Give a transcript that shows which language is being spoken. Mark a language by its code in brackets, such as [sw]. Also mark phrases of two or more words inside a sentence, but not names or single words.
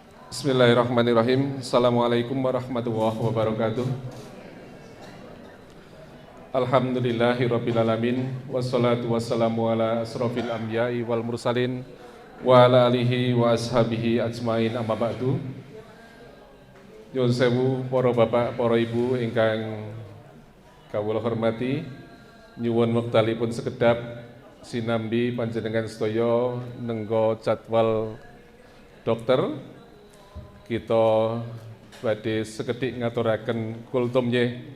[ar] بسم الله الرحمن الرحيم. السلام عليكم ورحمة الله وبركاته. الحمد لله رب العالمين. والصلاة والسلام على أشرف الأنبياء والمرسلين وعلى آله وأصحابه أجمعين أما بعد. [jv] Nyuwun sewu para bapak, para ibu ingkang kawula hormati, nyuwun wektalipun sekedap sinambi panjenengan sedaya nenggo jadwal dokter kita badhe sekedhik ngaturaken kultum nggih.